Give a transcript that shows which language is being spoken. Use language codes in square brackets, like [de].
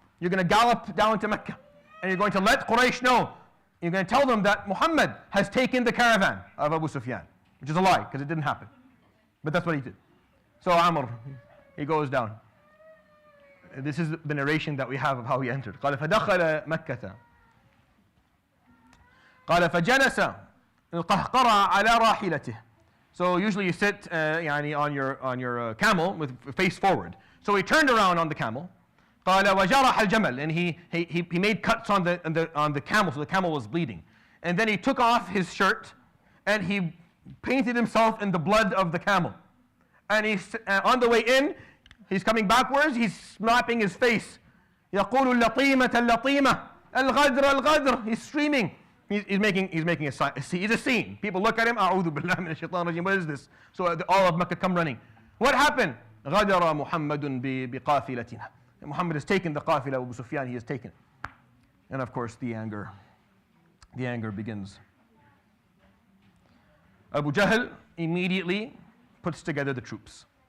[en] You're going to gallop down to Mecca. And you're going to let Quraysh know. You're going to tell them that Muhammad has taken the caravan of Abu Sufyan. Which is a lie, because it didn't happen. But that's what he did. So Amr, he goes down. This is the narration that we have of how he entered. [ar] قال فدخل مكة. قال فجلس القهقرى على راحلته. [en] So usually you sit on your camel with face forward. So he turned around on the camel. [ar] قال وجرح الجمل, [en] and he made cuts on the camel, so the camel was bleeding. And then he took off his shirt and he painted himself in the blood of the camel. And he's on the way in, he's coming backwards, he's slapping his face. [ar] يقول اللطيمة اللطيمة الغدر الغدر. [en] He's screaming. He's making a sign. He's a scene. People look at him. [ar] أعوذ بالله من الشيطان الرجيم. [en] What is this? So all of Mecca come running. What happened? [ar] غدر محمد بقافلتنا. [en] Muhammad has taken the qafila. Abu Sufyan, he has taken. And of course the anger begins. Abu Jahl immediately puts together the troops.